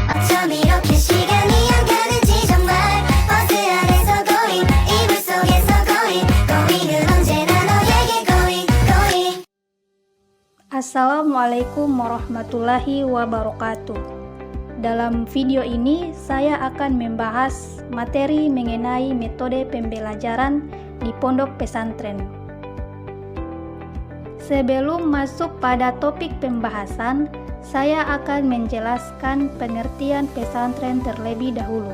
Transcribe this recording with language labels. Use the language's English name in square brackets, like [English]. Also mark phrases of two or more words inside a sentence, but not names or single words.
[Korean] 참 이렇게 시간이 안 가는지 정말 버스 안에서 going 이불 속에서 going은 언제나 너에게 going. [Arabic] السلام عليكم ورحمة الله وبركاته. [Indonesian] Dalam video ini saya akan membahas materi mengenai metode pembelajaran di pondok pesantren. Sebelum masuk pada topik pembahasan, saya akan menjelaskan pengertian pesantren terlebih dahulu.